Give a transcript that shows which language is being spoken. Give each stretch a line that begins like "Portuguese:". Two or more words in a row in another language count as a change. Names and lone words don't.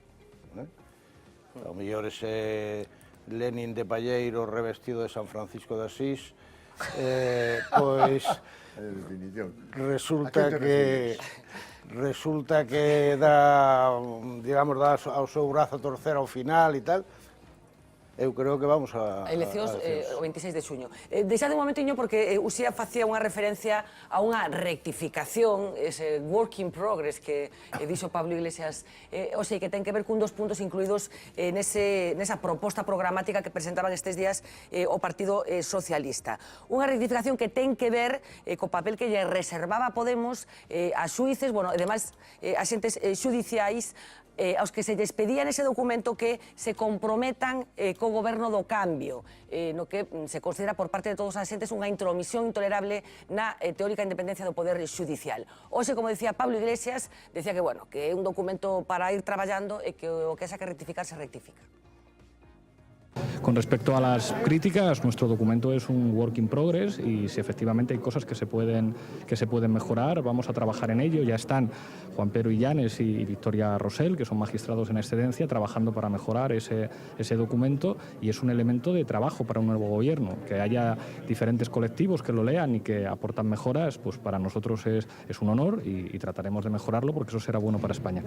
Galician: ao mellor ese Lenin de Palleiro revestido de San Francisco de Asís, pois resulta que dá, digamos, dá ao seu brazo a torcer ao final e tal. Eu creo que vamos a eleccións o 26 de xuño. Deixade un momentiño porque Uxía facía unha referencia a unha rectificación, ese
English: work in progress
Galician: que dixo Pablo Iglesias, o sei, que ten que ver cun dos puntos incluídos nesa proposta programática que presentaban estes días o Partido Socialista. Unha rectificación que ten que ver co papel que lle reservaba Podemos a xuíces, bueno, ademais, axentes xudiciais, aos que se lles pedía nese documento que se comprometan co goberno do cambio, no que se considera por parte de todos os asentes unha intromisión intolerable na teórica independencia do poder xudicial. Hoxe, como decía Pablo Iglesias, decía que, bueno, que é un documento para ir traballando e que o que haxa que rectificar se rectifica.
Spanish: Con respecto a las críticas, nuestro documento es un
English: work in progress
Spanish: y si efectivamente hay cosas que se pueden mejorar, vamos a trabajar en ello. Ya están Juan Pedro Illanes y Victoria Rosell, que son magistrados en excedencia, trabajando para mejorar ese documento, y es un elemento de trabajo para un nuevo gobierno. Que haya diferentes colectivos que lo lean y que aportan mejoras, pues para nosotros es un honor y trataremos de mejorarlo porque eso será bueno para España.